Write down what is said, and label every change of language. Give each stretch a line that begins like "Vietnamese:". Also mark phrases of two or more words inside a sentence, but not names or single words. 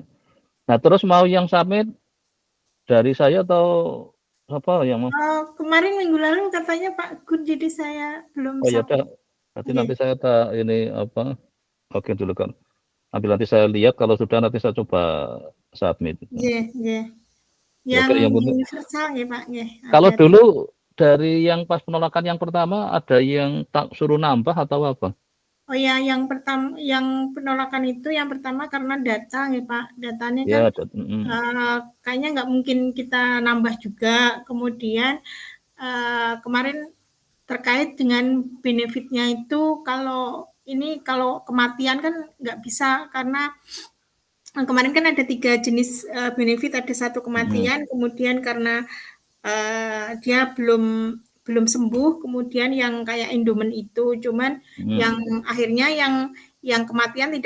Indonesian: Nah, terus mau yang submit dari saya atau apa yang mau? Kemarin minggu lalu katanya Pak Gun, jadi saya belum Oh ya udah. submit. Nanti Nggih, nanti saya ini apa? Oke dulu kan. Nanti saya lihat kalau sudah nanti saya coba submit. nggih, nggih. Ya Yang oke, yang penting. universal nggih Pak, nggih. Kalau Ada. dulu dari yang pas penolakan yang pertama ada yang tak suruh nambah atau apa? Oh ya, yang penolakan itu yang pertama karena data nggih Pak. Datanya kan Ya, kayaknya nggak mungkin kita nambah juga. Kemudian kemarin terkait dengan benefitnya itu, kalau kematian kan nggak bisa, karena kemarin kan ada 3 jenis benefit, ada 1 kematian, kemudian karena dia belum sembuh, kemudian yang kayak endomen itu, cuman yang akhirnya yang kematian tidak